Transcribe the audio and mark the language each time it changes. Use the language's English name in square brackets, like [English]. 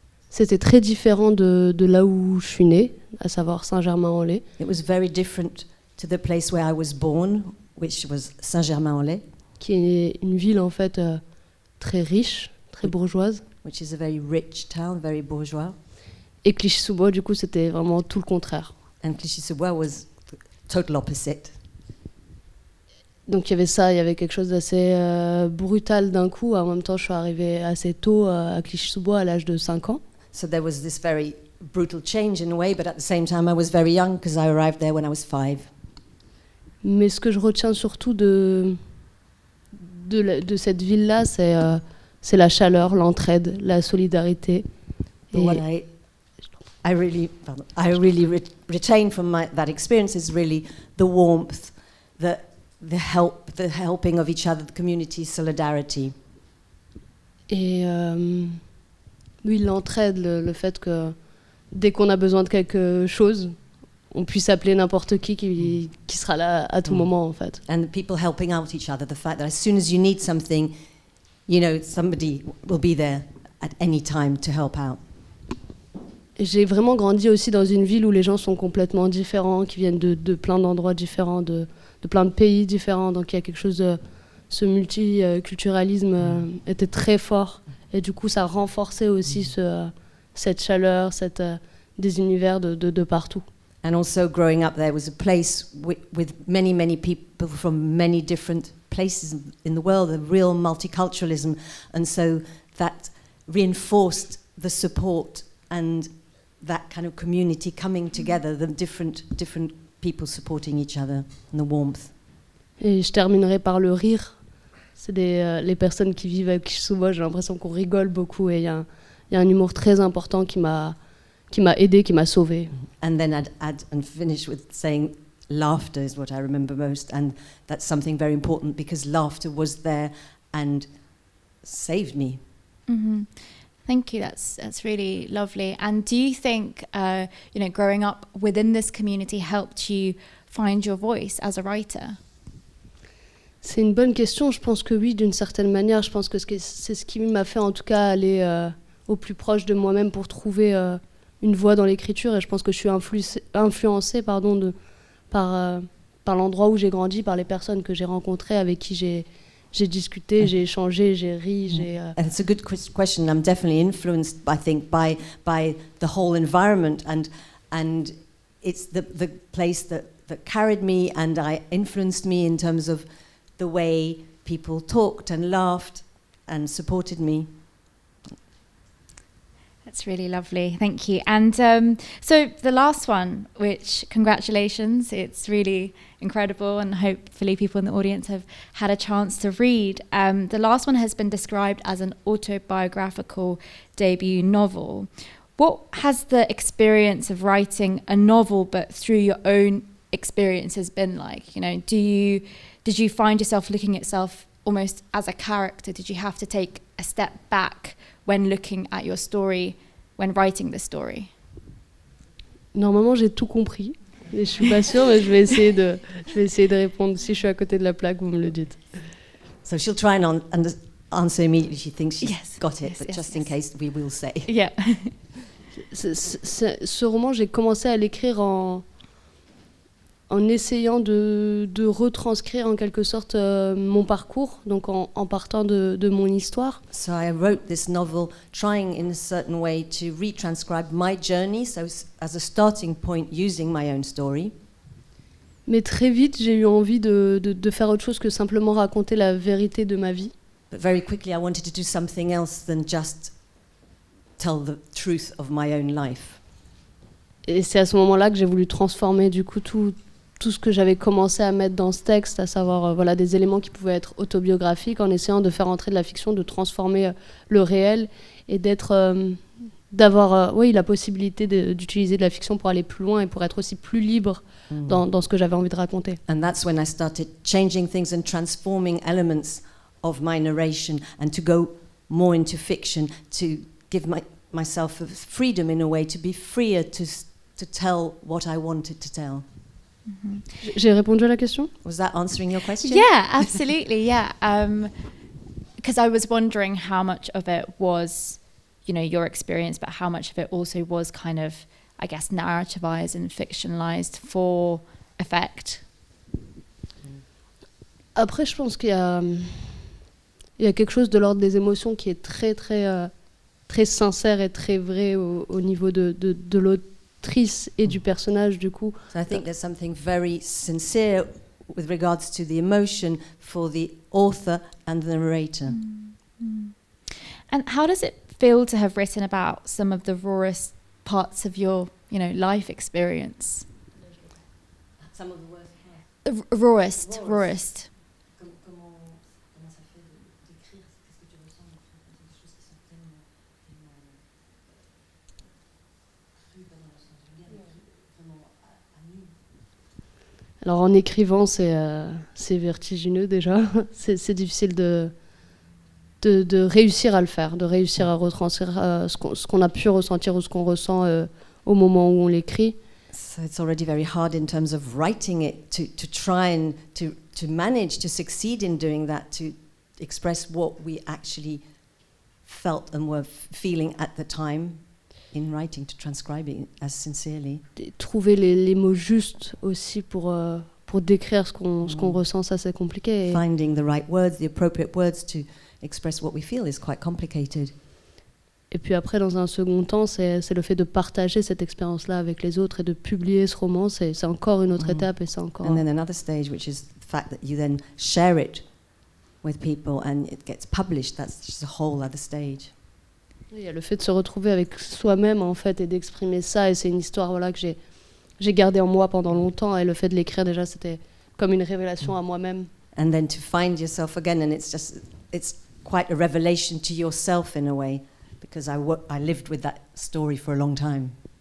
[French] C'était très différent de là où je suis née, à savoir Saint-Germain-en-Laye. [English] It was very different to the place where I was born, which was Saint-Germain-en-Laye. [French] Qui est une ville en fait très riche, très bourgeoise. [English] which is a very rich town, very bourgeois. [French] Et Clichy-sous-Bois, du coup, c'était vraiment tout le contraire. [English] And Clichy-sous-Bois was the total opposite. [French] Donc il y avait ça, il y avait quelque chose d'assez brutal d'un coup. En même temps, je suis arrivée assez tôt à Clichy-sous-Bois à l'âge de 5 ans. [English] So there was this very brutal change in a way, but at the same time I was very young because I arrived there when I was 5. [French] Mais ce que je retiens surtout de cette ville-là, c'est la chaleur, l'entraide, la solidarité. [English] But what I really retain from that experience is really the warmth, the helping of each other, the community, solidarity. [French] Et oui, l'entraide, le fait que dès qu'on a besoin de quelque chose, on puisse appeler n'importe qui sera là à tout moment, en fait. [English] And the people helping out each other, the fact that as soon as you need something, you know, somebody will be there at any time to help out. [French] Et j'ai vraiment grandi aussi dans une ville où les gens sont complètement différents, qui viennent de plein d'endroits différents, de plein de pays différents. Donc il y a quelque chose de... Ce multiculturalisme était très fort. Et du coup, ça renforçait aussi cette chaleur, des univers de partout. [English] And also growing up there was a place with many people from many different places in the world, a real multiculturalism. And so that reinforced the support and that kind of community coming together, the different people supporting each other, and the warmth. [French] Et je terminerai par le rire. C'est les personnes qui vivent avec Clichy-sous-Bois, j'ai l'impression qu'on rigole beaucoup et il y a un humour très important qui m'a aidé, qui m'a sauvé. [English] And then I'd add and finish with saying laughter is what I remember most, and that's something very important because laughter was there and saved me. Mm-hmm. Thank you. That's really lovely. And do you think, growing up within this community helped you find your voice as a writer? [French] C'est une bonne question. Je pense que oui, d'une certaine manière. Je pense que c'est ce qui m'a fait en tout cas aller au plus proche de moi-même pour trouver une voie dans l'écriture. Et je pense que je suis influencée par l'endroit où j'ai grandi, par les personnes que j'ai rencontrées, avec qui j'ai discuté, j'ai échangé, j'ai ri. [English] And it's a good question. I'm definitely influenced, I think, by the whole environment, and it's the place that carried me and influenced me in terms of the way people talked and laughed and supported me. That's really lovely. Thank you. And so the last one, which congratulations, it's really incredible, and hopefully people in the audience have had a chance to read. The last one has been described as an autobiographical debut novel. What has the experience of writing a novel but through your own experiences been like? You know, did you find yourself looking at yourself almost as a character? Did you have to take a step back when looking at your story, when writing the story? [French] Normalement, j'ai tout compris. Et je suis pas sûre, mais je vais essayer de répondre. Si je suis à côté de la plaque, vous me le dites. [English] So she'll try and answer immediately. She thinks she's got it, but just in case, we will say. Yeah. [French] Ce roman, j'ai commencé à l'écrire en essayant de retranscrire en quelque sorte mon parcours, donc en partant de mon histoire. [English] So I wrote this novel trying in a certain way to retranscribe my journey, so as a starting point using my own story. [French] Mais très vite, j'ai eu envie de faire autre chose que simplement raconter la vérité de ma vie. [English] But very quickly I wanted to do something else than just tell the truth of my own life. [French] Et c'est à ce moment-là que j'ai voulu transformer du coup tout ce que j'avais commencé à mettre dans ce texte, à savoir des éléments qui pouvaient être autobiographiques, en essayant de faire entrer de la fiction, de transformer le réel et d'avoir la possibilité d'utiliser de la fiction pour aller plus loin et pour être aussi plus libre dans ce que j'avais envie de raconter. [English] And that's when I started changing things and transforming elements of my narration and to go more into fiction, to give myself a freedom in a way, to be freer to tell what I wanted to tell. Mm-hmm. [French] J'ai répondu à la question? [English] Was that answering your question? Yeah, absolutely, yeah. Because I was wondering how much of it was, your experience, but how much of it also was kind of, I guess, narrativized and fictionalized for effect. [French] Après, je pense qu'il y a quelque chose de l'ordre des émotions qui est très, très très sincère et très vrai au niveau de l'autrice et du personnage, du coup. [English] So I think there's something very sincere with regards to the emotion for the author and the narrator. And how does it feel to have written about some of the rawest parts of your, life experience? Some of the worst parts. Rawest. [French] Comment ça fait d'écrire? Qu'est-ce que tu ressens? Des choses qui sont tellement crues dans le sens du bien, vraiment à nu. Alors en écrivant, c'est vertigineux déjà. C'est difficile de réussir à le faire, de réussir à retranscrire ce qu'on a pu ressentir ou ce qu'on ressent au moment où on l'écrit. [English] So it's already very hard in terms of writing it to try and to manage to succeed in doing that, to express what we actually felt and were feeling at the time in writing, to transcribe it as sincerely. [French] Et trouver les mots justes aussi pour décrire ce qu'on ressent, ça c'est compliqué. [English] Finding the right words, the appropriate words to express what we feel is quite complicated. [French] Et puis après, dans un second temps, c'est le fait de partager cette expérience-là avec les autres et de publier ce roman. C'est encore une autre étape et c'est encore... [English] And then another stage, which is the fact that you then share it with people and it gets published. That's just a whole other stage. [French] Il y a le fait de se retrouver avec soi-même en fait et d'exprimer ça. Et c'est une histoire que j'ai gardée en moi pendant longtemps. Et le fait de l'écrire déjà, c'était comme une révélation à moi-même. [English] And then to find yourself again, and it's quite a revelation to yourself in a way. Because I lived with that story for a long time.